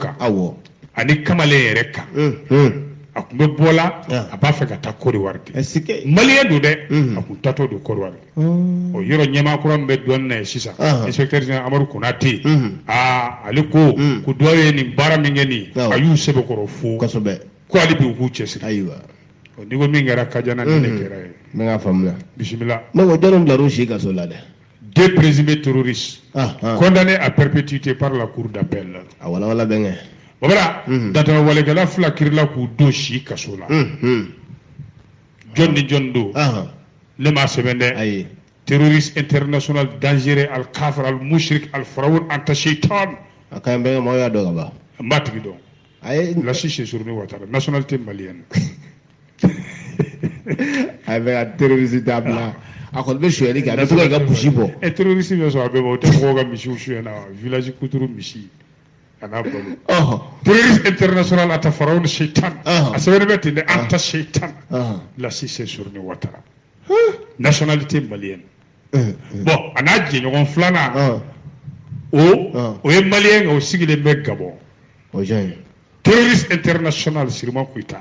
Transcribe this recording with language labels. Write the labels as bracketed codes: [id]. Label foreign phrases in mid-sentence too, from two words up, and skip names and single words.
[bm] kan ani kamalen yɛrɛ kan a tun bɛ bɔ la a b'a fɛ ka taa Côte d'Ivoire de maliyɛn don dɛ a tun tatɔ don Côte d'Ivoire o yɔrɔ ɲɛmaa kura min bɛ douane na ye sisan [fr] inspecteur général [bm] Amadu Konate ale ko dɔw ye nin baara min kɛ nin a y'u sɛbɛkɔrɔ fo ko hali bi u k'u cɛsiri n'i ko min kɛra Kajana ni ne kɛra ye n bɛ k'a faamuya bisimila ne ko jɔnni bilar'u si kaso la dɛ [fr] 2 présumés terroristes condamnés à perpétuité par la cour d'appel [bm] a walawala bɛnkɛ Babara datɛmɛ walekɛla 2 kirila k'u don si kaso la jɔn ni jɔn don ne m'a sɛbɛn dɛ [fr] terroriste international dangereux [ar] الكافر المشرك الفرعون أنت شيطان [bm] a ka ɲi bɛnkɛ maaw y'a dɔn ka ban n b'a tigi dɔn Lassi Sessourni Ouattara [fr] nationalité malienne [bm] a bɛ ka terroriste dabila a kɔni bɛ suyɛli kɛ a bɛ to ka kusi bɔ terroriste bɛ sɔrɔ a bɛ bɔ o tɛ mɔgɔw ka misiw suyɛna village kuturu misi a n'a balo [fr] terroriste international [ar] أنت فرعون شيطان [bm] a sɛbɛnni bɛ ten dɛ [ar] أنت شيطان [bm] Lassi Sessourni Ouattara [fr] nationalité malienne [bm] bon a n'a jɛɲɔgɔn filanan o ye maliyɛn o sigilen bɛ Gabon [fr] terroriste international [bm] Sirima Koyita